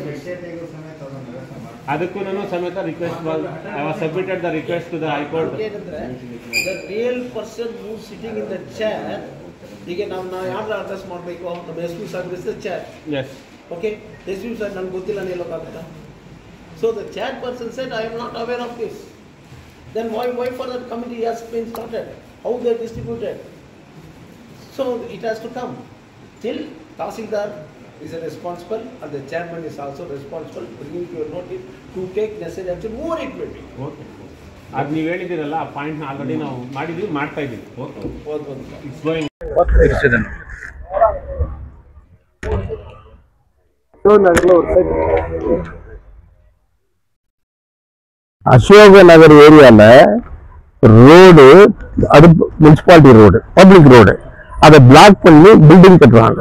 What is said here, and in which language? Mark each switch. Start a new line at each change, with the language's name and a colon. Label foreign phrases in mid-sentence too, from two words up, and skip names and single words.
Kannada: ಅದಕ್ಕೂ ನಾನು ಸಮೇತ
English: request submitted the request to the High Court. ಏನಂದ್ರೆ the real person who sitting in the chair,
Kannada: ಈಗ ನಾವು ಯಾರು ಅಡ್ರೆಸ್ ಮಾಡಬೇಕು, ನಮ್ಮ SP ಸಾಹೇಬ್
English: is the chair. ಎಸ್, ಓಕೆ.
Kannada: SP ಸಾಹೇಬ್ ನನಗೆ ಗೊತ್ತಿಲ್ಲ ಹೇಳೋಕ್ಕಾಗುತ್ತಾ?
English: so the chair person said I am not aware of this. then why for that committee has been started, how they distributed. so it has to come till Tahsildar is responsible and the chairman is also responsible, bringing to your notice to take necessary action. More it will be. ಓಕೆ.
Kannada: ಅದು ನೀವು ಹೇಳಿದ್ದೀರಲ್ಲ ಆ ಪಾಯಿಂಟ್ನ ಆಲ್ರೆಡಿ ನಾವು ಮಾಡಿದ್ವಿ, ಮಾಡ್ತಾ ಇದ್ದೀವಿ.
English: OK, it's going.
Tamil: அசோக நகர் ஏரியால ரோடு, அது முனிசிபாலிட்டி ரோடு, பப்ளிக் ரோடு, அதை பிளாக் பண்ணி பில்டிங் கட்டுறாங்க.